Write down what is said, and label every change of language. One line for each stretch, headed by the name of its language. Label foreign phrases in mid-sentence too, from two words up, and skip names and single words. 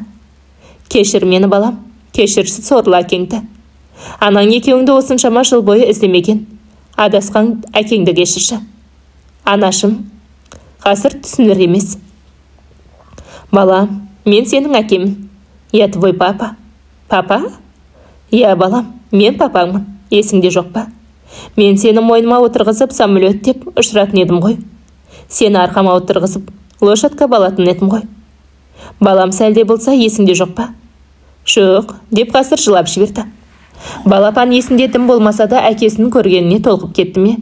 Kazakh: Кешір мені балам, кешірші сорлы әкеңді. Анаң екеуіңді осыншама жыл бойы іздемеген. Адасқан әкеңді кешірші. Анашым, ғасыр түсінер емес. Балам, мен сенің әкемін.
Russian: Я твой папа. Папа?
Kazakh: Я балам, мен папаңмын. Есіңде жоқ па? Мен сені мойныма отырғызып самолет деп ұшыратын едім ғой. Сені арқама отырғызып лошадка балатын едім ғой. Балам, сәлде болса есіңде жоқ па? Жоқ, деп ғасыр жылап жіберді. Балапан есінде дым болмаса да әкесінің көргеніне толқып кетті ме?